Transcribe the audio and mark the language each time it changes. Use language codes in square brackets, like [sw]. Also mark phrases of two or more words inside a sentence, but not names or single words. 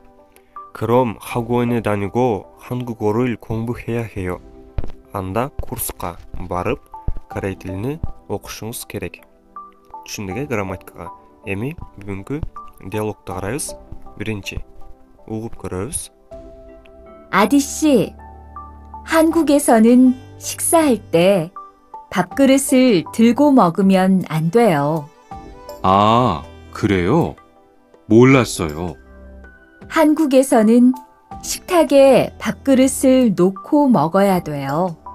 [ko] 그럼 학원에 다니고 한국어를 공부해야 해요. [ky] Анда курска барып корей тилини окушуңуз керек. Түшүндүк грамматикага. Эми бүгүнкү диалогду карайбыз. Биринчи угуп көрөбүз. [ko] 아디씨, 한국에서는 식사할 때 밥그릇을 들고 먹으면 안 돼요. 아, 그래요? 몰랐어요. 한국에서는 식탁에 밥그릇을 놓고 먹어야 돼요.